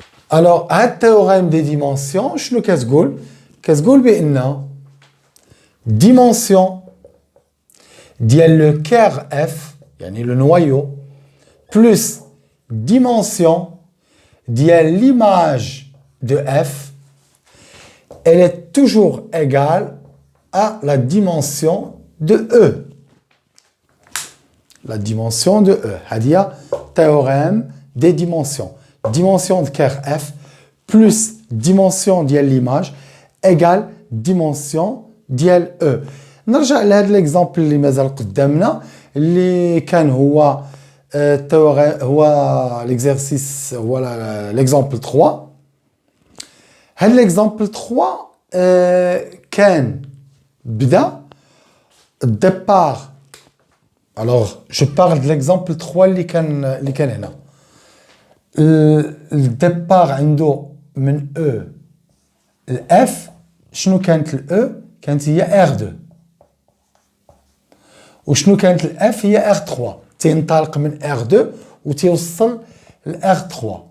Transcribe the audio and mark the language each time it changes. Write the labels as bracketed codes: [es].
[fr] Alors, un théorème des dimensions, [ar] شنو كتقول؟ كتقول بأن [fr] dimension ديال le cœur F, يعني le noyau, plus dimension ديال l'image de F, elle est toujours égale à la dimension de E. La dimension de E. C'est-à-dire théorème des dimensions. Dimension de cœur F plus dimension de l'image égale dimension de E. [ar] نرجع لهذا l'exemple اللي مازال قدامنا اللي كان هو هو l'exercice voilà l'exemple 3. هذا l'exemple 3 كان بدا الديبار. [fr] Alors je parle de l'exemple 3 [ar] اللي كان هنا. الديبار عنده من E الF. شنو كانت الE؟ كانت هي R2. وشنو كانت الF؟ هي R3. تينطلق من R2 وتيوصل ل R3.